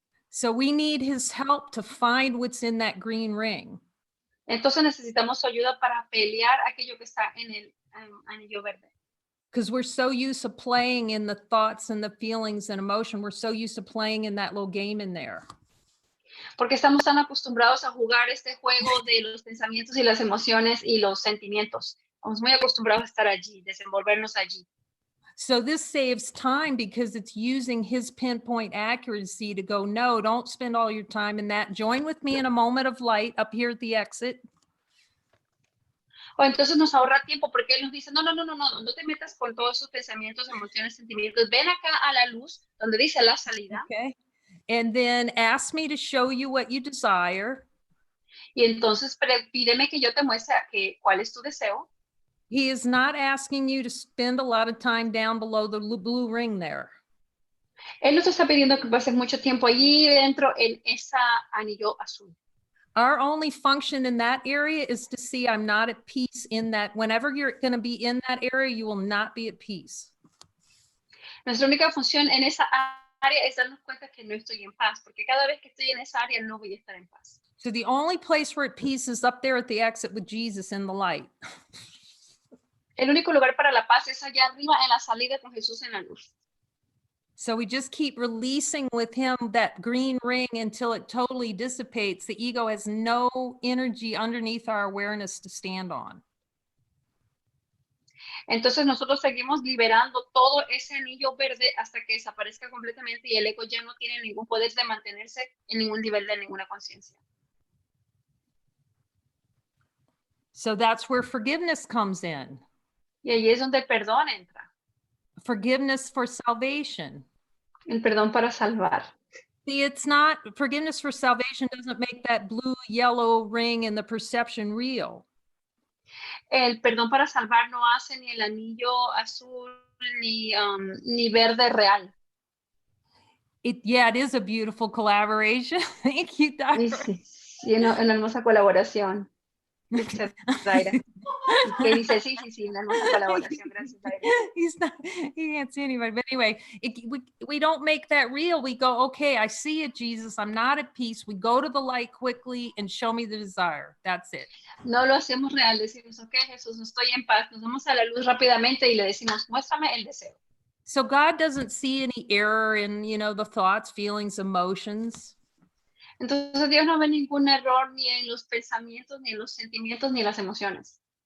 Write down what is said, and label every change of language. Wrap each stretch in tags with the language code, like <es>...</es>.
<en>So we need his help to find what's in that green ring.</en> <es>Entonces necesitamos su ayuda para pelear aquello que está en el anillo verde.</es> <en>Because we're so used to playing in the thoughts and the feelings and emotion. We're so used to playing in that little game in there.</en> <es>Porque estamos tan acostumbrados a jugar este juego de los pensamientos y las emociones y los sentimientos. Estamos muy acostumbrados a estar allí, desenvolvernos allí.</es> <en>So this saves time because it's using his pinpoint accuracy to go, no, don't spend all your time in that. Join with me in a moment of light up here at the exit.</en> <es>O entonces nos ahorra tiempo porque él nos dice, no te metas con todos esos pensamientos, emociones, sentimientos. Ven acá a la luz donde dice la salida.</es> <en>Okay. And then ask me to show you what you desire.</en> <es>Y entonces pídeme que yo te muestre cuál es tu deseo.</es> <en>He is not asking you to spend a lot of time down below the blue ring there.</en> <es>Él nos está pidiendo que pases mucho tiempo allí dentro en esa anillo azul.</es> <en>Our only function in that area is to see I'm not at peace in that. Whenever you're going to be in that area, you will not be at peace.</en> <es>Nuestra única función en esa área es darnos cuenta que no estoy en paz, porque cada vez que estoy en esa área no voy a estar en paz.</es> <en>So the only place we're at peace is up there at the exit with Jesus in the light.</en> <es>El único lugar para la paz es allá arriba en la salida con Jesús en la luz.</es> <en>So we just keep releasing with him that green ring until it totally dissipates. The ego has no energy underneath our awareness to stand on.</en> <es>Entonces nosotros seguimos liberando todo ese anillo verde hasta que desaparezca completamente y el ego ya no tiene ningún poder de mantenerse en ningún nivel de ninguna conciencia.</es> <en>So that's where forgiveness comes in.</en> <es>Y ahí es donde el perdón entra.</es> <en>Forgiveness for salvation.</en> <es>El perdón para salvar.</es> <en>See, it's not, forgiveness for salvation doesn't make that blue, yellow ring and the perception real.</en> <es>El perdón para salvar no hace ni el anillo azul ni verde real.</es> <en>It is a beautiful collaboration. Thank you, Doctor.</en> <es>Sí, una hermosa colaboración. Gracias, Zaira. Que dice, sí, una hermosa colaboración. Gracias, Zaira.</es> <en>He can't see anybody. But anyway, we don't make that real. We go, okay, I see it, Jesus. I'm not at peace. We go to the light quickly and show me the desire. That's it.</en> <es>No lo hacemos real. Decimos, ok, Jesús, no estoy en paz. Nos vamos a la luz rápidamente y le decimos, muéstrame el deseo.</es> <en>So God doesn't see any error in, the thoughts, feelings, emotions.</en> <es>Entonces Dios no ve ningún error ni en los pensamientos, ni en los sentimientos, ni en las emociones.</es>